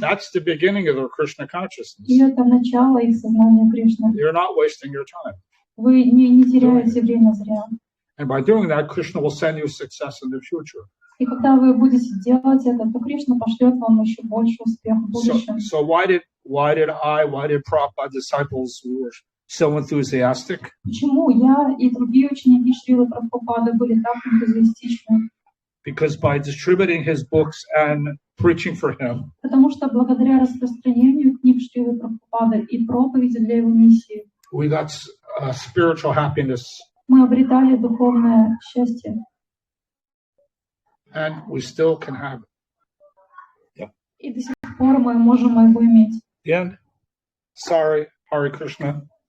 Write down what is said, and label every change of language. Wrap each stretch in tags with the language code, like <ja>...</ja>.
<en>That's the beginning of their Krishna consciousness.</en> <ru>И это начало их сознания Кришны.</ru> <en>You're not wasting your time.</en> <ru>Вы не теряете время зря.</ru> <en>And by doing that, Krishna will send you success in the future.</en> <ru>И когда вы будете делать это, то Кришна пошлет вам еще больше успеха в будущем.</ru> <en>So why did Prabhupada's disciples who were so enthusiastic?</en> <ru>Почему я и другие ученики Шрилы Прабхупады были так энтузиастичны?</ru> <en>Because by distributing his books and preaching for him,</en> <ru>Потому что благодаря распространению книг Шрилы Прабхупады и проповеди для его миссии</ru> <en>we got spiritual happiness,</en> <ru>мы обретали духовное счастье.</ru> <en>and we still can have it.</en> <ru>И до сих пор мы можем его иметь.</ru> <en>The end. Sorry, Hare Krishna.</en>